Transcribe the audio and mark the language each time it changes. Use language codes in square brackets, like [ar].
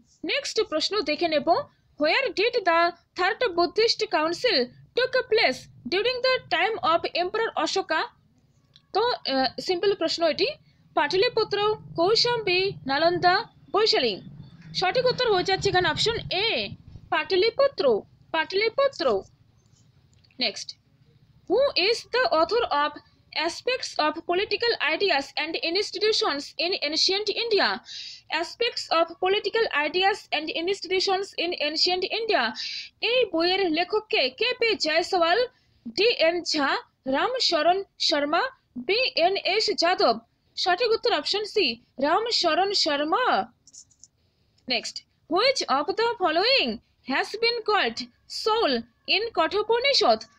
[bn] Next প্রশ্ন দেখে নেব, [en] Where did the third Buddhist council took place during the time of emperor Ashoka? [bn] তো simple প্রশ্ন এটি, পাটলিপুত্র, কৌশাম্বী, নালন্দা, বৈশালী। সঠিক উত্তর হয়ে যাচ্ছে এখানে option A, Pataliputra, Pataliputra. [en] Next, who is the author of Aspects of Political Ideas and Institutions in Ancient India? Aspects of Political Ideas and Institutions in Ancient India, [bn] এই বইয়ের লেখককে? K P Jaiswal, D N ঝা, রাম শরণ Sharma, B N S Yadav. সঠিক উত্তর option C, Ram শরণ Sharma. [en] Next, which of the following has been called soul in Kathopanishad?